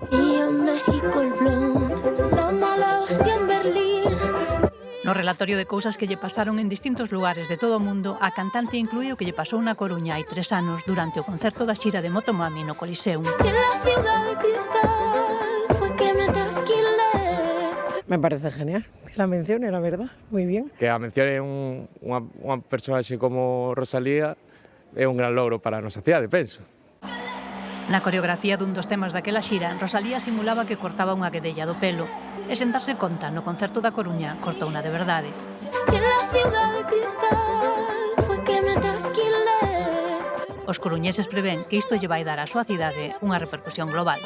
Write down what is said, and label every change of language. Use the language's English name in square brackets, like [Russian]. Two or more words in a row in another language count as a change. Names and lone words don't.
[Galician] No relatorio de cousas que lle pasaron en distintos lugares de todo o mundo, a cantante incluíu que lle pasou na Coruña hai 3 anos durante o concerto da xira de Motomami no Coliseum. [Spanish] Me parece genial. La mencione, la verdad, muy bien. [Galician] Que a mencione unha personaxe como Rosalía é un gran logro para a nosa cidade, penso. Na coreografía dun dos temas daquela xira, Rosalía simulaba que cortaba unha guedella do pelo e sen darse conta, no concerto da Coruña, cortou unha de verdade. Os coruñeses prevén que isto lle vai dar á súa cidade unha repercusión global.